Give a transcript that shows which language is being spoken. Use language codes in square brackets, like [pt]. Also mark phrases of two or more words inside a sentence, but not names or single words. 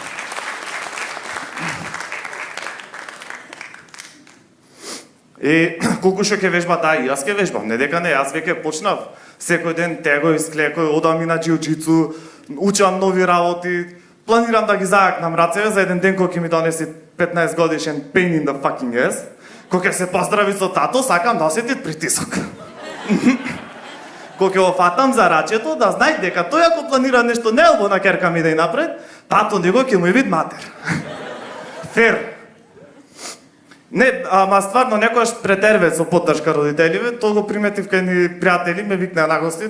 [mk] И колку што ќе вежба, да, и јас ќе вежбам, не дека не, јас веќе почнав секој ден тегој, склекој, одам и на џиу-џицу, учам нови работи, планирам да ги зајакнам рацеве за еден ден кој ќе ми донесе 15 годишен [en] pain in the fucking ass, [mk] кој ќе се поздрави со тато, сакам да осетит притисок. Кој ќе го фатам за рачето, да знај дека тој ако планира нешто неелбо на керка ми да и напред, тато него ќе му вид матер. Фер. Не, ама стварно некојаш претерве со поддршка родителиве, тоа го приметив кај ни пријатели, ме викнаа на гости.